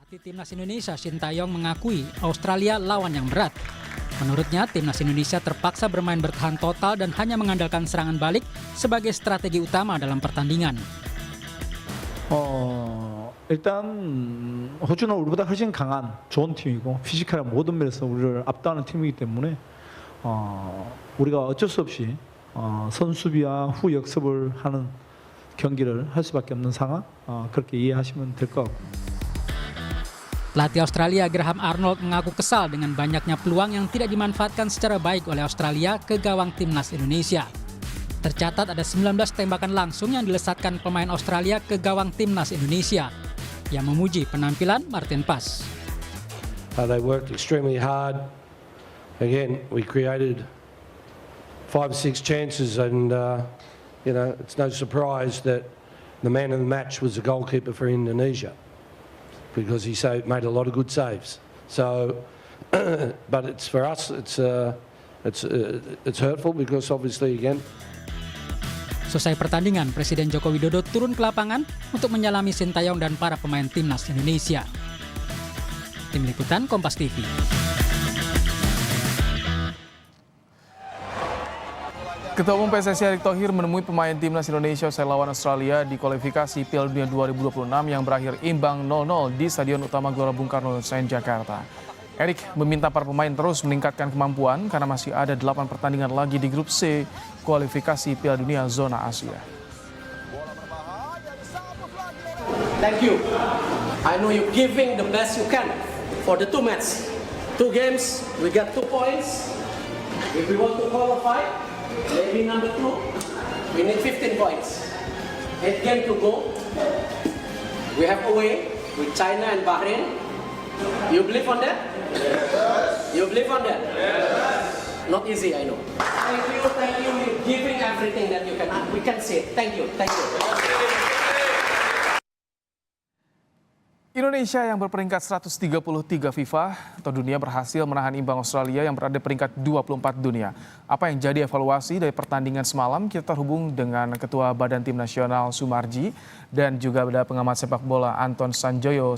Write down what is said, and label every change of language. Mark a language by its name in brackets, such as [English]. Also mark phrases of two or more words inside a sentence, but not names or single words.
[Indonesian] Pelatih Timnas Indonesia Sintayong mengakui Australia lawan yang berat. Menurutnya, Timnas Indonesia terpaksa bermain bertahan total dan hanya mengandalkan serangan balik sebagai strategi utama dalam pertandingan. [Korean] 일단 호주는 우리보다 훨씬 강한 좋은 팀이고 피지컬한 모든 면에서 우리를 압도하는 팀이기 때문에 우리가 어쩔 수 없이 선수비와 후 역습을 하는 경기를 할 수밖에 없는 상황 그렇게 이해하시면 될 것 같고. [Indonesian] Pelatih Australia Graham Arnold mengaku kesal dengan banyaknya peluang yang tidak dimanfaatkan secara baik oleh Australia ke gawang Timnas Indonesia. Tercatat ada 19 tembakan langsung yang dilesatkan pemain Australia ke gawang Timnas Indonesia. Yang memuji penampilan Martin Pas. [English] They worked extremely hard. Again, we created 5 or 6 chances and it's no surprise that the man of the match was the goalkeeper for Indonesia, because he made a lot of good saves. So, but it's for us, it's hurtful because obviously again. [Indonesian] Selesai pertandingan, Presiden Joko Widodo turun ke lapangan untuk menyalami Sintayong dan para pemain Timnas Indonesia. Tim Liputan Kompas TV. Ketua Umum PSSI Erick Thohir menemui pemain Timnas Indonesia usai lawan Australia di kualifikasi Piala Dunia 2026 yang berakhir imbang 0-0 di Stadion Utama Gelora Bung Karno, Senayan, Jakarta. Erick meminta para pemain terus meningkatkan kemampuan karena masih ada 8 pertandingan lagi di grup C kualifikasi Piala Dunia zona Asia. [English] Thank you. I know you're giving the best you can for the 2 matches. 2 games, we got 2 points. If we want to qualify, maybe number 2, we need 15 points. 8 games to go. We have away with China and Bahrain. You believe on that? Yes. You believe on that? Yes. Not easy, I know. Thank you. You're giving everything that you can. We can say thank you. [Indonesian] Indonesia yang berperingkat 133 FIFA atau dunia berhasil menahan imbang Australia yang berada peringkat 24 dunia. Apa yang jadi evaluasi dari pertandingan semalam? Kita terhubung dengan Ketua Badan Tim Nasional Sumarji dan juga ada pengamat sepak bola Anton Sanjoyo.